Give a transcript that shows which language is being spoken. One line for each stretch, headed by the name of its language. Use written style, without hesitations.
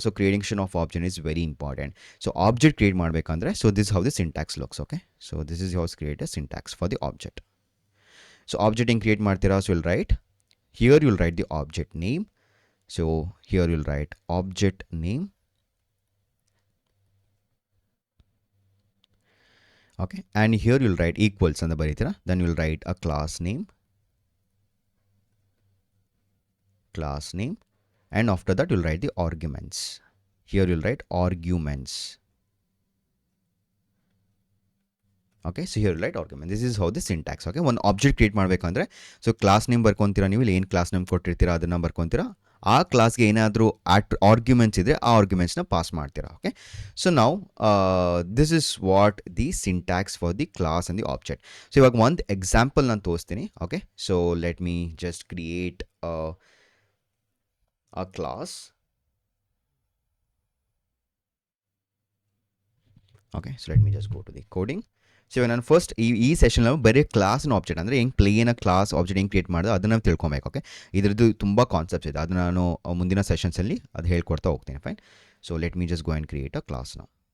English: So creation of object is very important. So object create
Kannada: ಮಾಡಬೇಕಂದ್ರೆ
English: So this how the syntax looks. Okay, so this is how's create a syntax for the object. So object
Kannada: ಹೆಂಗೆ
English: create
Kannada: ಮಾಡ್ತೀರಾ?
English: So will write here will write the object name. So here will write object name. Okay, and here will write equals
Kannada: ಅಂತ ಬರೀತೀರಾ.
English: Then will write a class name, and after that you'll write the arguments. Here you'll write arguments. Okay, so here you'll write argument. This is how the syntax. Okay, one object create
Kannada: ಮಾಡಬೇಕಂದ್ರೆ so class name ಬರ್ಕೊಂತೀರಾ, ನೀವು ಇಲ್ಲಿ ಏನು class name ಕೊಟ್ಟಿರ್ತೀರಾ ಅದನ್ನು ಬರ್ಕೊಂತೀರಾ. ಆ ಕ್ಲಾಸ್ಗೆ ಏನಾದರೂ arguments ಇದ್ದರೆ ಆ ಆರ್ಗ್ಯುಮೆಂಟ್ಸ್ನ ಪಾಸ್ ಮಾಡ್ತೀರಾ.
English: Okay, so ನಾವು this is what the syntax for the class and the object.
Kannada: So ಇವಾಗ ಒಂದು ಎಕ್ಸಾಂಪಲ್ ನಾನು ತೋರಿಸ್ತೀನಿ.
English: Okay, so let me just create a class. Okay, so let me just go to the coding.
Kannada: So ನಾನು first ಈ session ಬರೀ class and object ಅಂದರೆ ಹೆಂಗೆ ಪ್ಲೇನ class object ಹೆಂಗೆ ಕ್ರಿಯೇಟ್ ಮಾಡೋದು ಅದನ್ನು ತಿಳ್ಕೊಬೇಕು. ಓಕೆ, ಇದರದ್ದು ತುಂಬ ಕಾನ್ಸೆಪ್ಟ್ಸ್ ಇದೆ, ಅದನ್ನು ನಾನು ಮುಂದಿನ ಸೆಷನ್ಸಲ್ಲಿ ಅದು ಹೇಳ್ಕೊಡ್ತಾ ಹೋಗ್ತೀನಿ. Fine.
English: So let me just go and create a class ನಾವು.